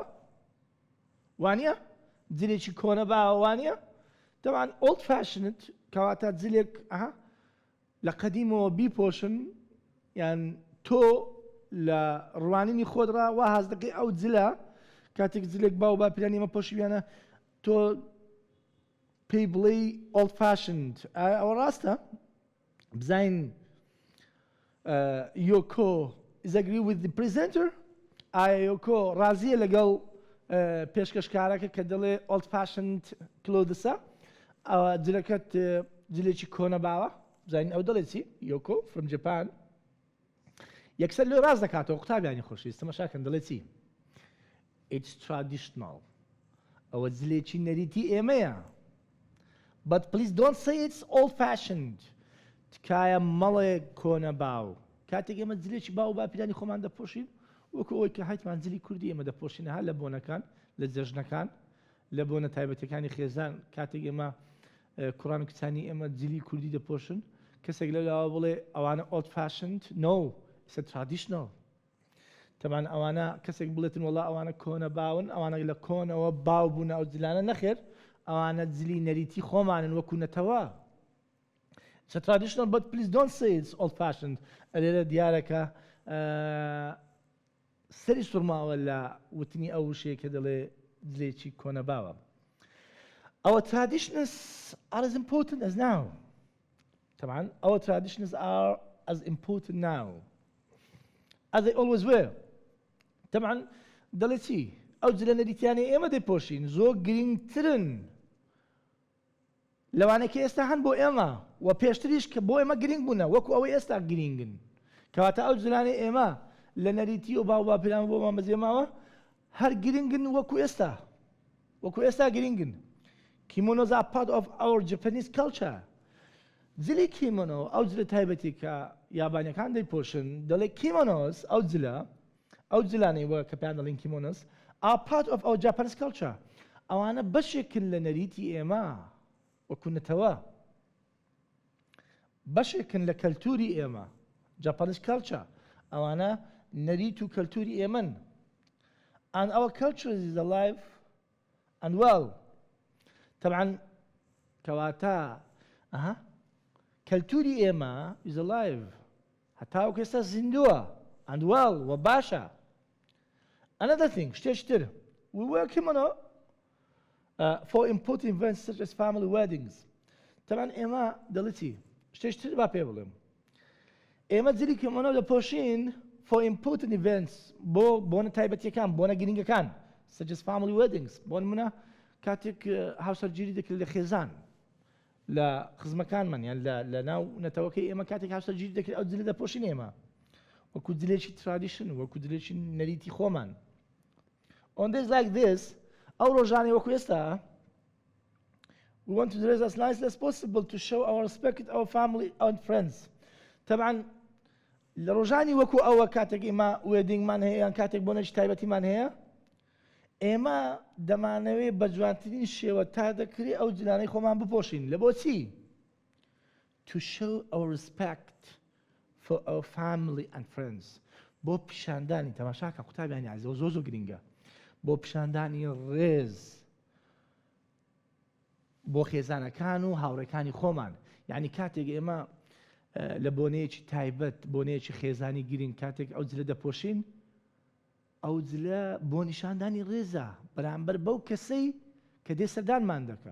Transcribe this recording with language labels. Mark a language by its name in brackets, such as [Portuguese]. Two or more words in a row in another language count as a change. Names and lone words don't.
[Central Kurdish] وانییە؟ جلێکی کۆنە باوە وانییە؟ طبعا old-fashioned کەواتە جلێک لە قەدیمەوە بیپۆشن یان تۆ لە ڕوانینی خۆتڕا وا هەست دەکەی ئەو جلە کاتێک جلێک باو باپیرانی ئێمە پۆشیویانە تۆ پێی بڵێی old-fashioned. ئەوە ڕاستە؟ بزاین [English] Yoko is agree with the presenter. [Central Kurdish] Yoko ڕازیە لەگەڵ پێشکەشکارەکە کە دەڵێ [English] old-fashioned clothes [Central Kurdish] ە ئەوە جلەکەت جلێکی کۆنە باوە. بزانین ئەو دەڵێ چی؟ Yoko from Japan. یەکسەر لێ ڕاست دەکاتەوە قوتابیانی خۆشەویست تەماشاکەن دەڵێ چی؟ [English] It's traditional. [Central Kurdish] ئەوە جلێکی نەریتی ئێمەیە. [English] But please don't say it's old-fashioned. [Central Kurdish] تکایە مەڵێ کۆنە باو. کاتێک ئێمە جلێکی باو باپیرانی خۆمان دەپۆشین وەکو ئەوەی کە هایتمان جلی کوردی ئێمە دەپۆشینە هەر لە بۆنەکان لە جەژنەکان لە بۆنە تایبەتەکانی خێزان کاتێک ئێمە کوڕان و کچانی ئێمە جلی کوردی دەپۆشن کەسێک لەلاوە بڵێ ئەوانە old-fashioned. [English] No, it's a traditional. [Central Kurdish] تەمان ئەوانە کەسێک بڵێتن وەڵا ئەوانە کۆنە باون ئەوانە لە کۆنەوە باو بوون ئەو جلانە نەخێر ئەوانە جلی نەریتی خۆمانن وەکو نەتەوە. [English] It's a traditional, but please don't say it's old-fashioned. [Central Kurdish] ئەلێرە دیارەکە سەری سوورماوە لە وتنی ئەو وشەیە کە دەڵێ جلێکی کۆنە باوە. [English] Our traditions are as important as now. طبعا our traditions are as important now as they always were. [Central Kurdish] طبعا دەڵێ چی؟ ئەو جلە نەریتیانی ئێمە دەیپۆشین زۆر گرنگترن لەوانەیە کە ئێستا هەن بۆ ئێمە و پێشتریش کە بۆ ئێمە گرنگ بوونە وەکو ئەوەی ئێستا گرنگن کەواتە ئەو جلانی ئێمە لە نەریتی و باو باپیران بۆمان بەجێماوە هەر گرنگن وەکو ئێستا گرنگن. [English] Kimonos are part of our Japanese culture. [Central Kurdish] جلی کیمۆنۆ ئەو جلە تایبەتی کە یابانیەکان دەیپۆشن دەڵێ kimonos ئەو جلانەی وە کە پێیان دەڵێن [English] kimonos are part of our Japanese culture. [Central Kurdish] ئەوانە بەشێکن لە نەریتی ئێمە وەکو نەتەوە بەشێکن لە کەلتوری ئێمە [English] Japanese culture. [Central Kurdish] ئەوانە نەریت و کەلتوری ئێمەن. [English] And our culture is alive and well. [Central Kurdish] طبعا کەواتە کەلتوری ئێمە [English] is alive [Central Kurdish] هەتا وەکو ئێستا زیندووە [English] and well [Central Kurdish] و باشە. [English] Another thing شتێشتر we wear kimono for important events such as family weddings. [Central Kurdish] طبعا ئێمە دەڵێتی شتێشتر با پێ بڵێم ئێمە جلی کیمۆنۆ دەپۆشین [English] for important events [Central Kurdish] بۆنە تایبەتیەکان بۆنە گرنگەکان [English] such as family weddings. [Central Kurdish] بۆ نمونە کاتێک هاوسەرگیری دەکرێت لە خێزان لە خزمەکانمان یان لە ناو نەتەوەکەی ئێمە کاتێک هاوسەرگیری دەکرێت ئەو جلە دەپۆشین ئێمە وەکو جلێکی tradition وەکو جلێکی نەریتی خۆمان. [English] On days like this [Central Kurdish] ئەو ڕۆژانەی وەکو ئێستا [English] we want to dress as nicely as possible to show our respect to our family and friends. [Central Kurdish] طبعا لە ڕۆژانی وەکو ئەوە کاتێک ئێمە وێدینگمان هەیە یان کاتێک بۆ نەچی تایبەتیمان هەیە ئێمە دەمانەوێت بە جوانترین شێوە تا دەکرێت ئەو جلانەی خۆمان بپۆشین لە بۆچی؟ [English] To show our respect for our family and friends. [Central Kurdish] بۆ پیشاندانی تەماشاکە قوتابیانی عەزیز زۆر گرنگە بۆ پیشاندانی ڕێز بۆ خێزانەکان و هاوڕێکانی خۆمان. یعنی کاتێک ئێمە لە بۆنەیەکی تایبەت بۆنەیەکی خێزانی گرنگ کاتێک ئەو جلە دەپۆشین ئەو جلە بۆ نیشاندانی ڕێزە بەرامبەر بەو کەسەی کە دێ سەردانمان دەکا.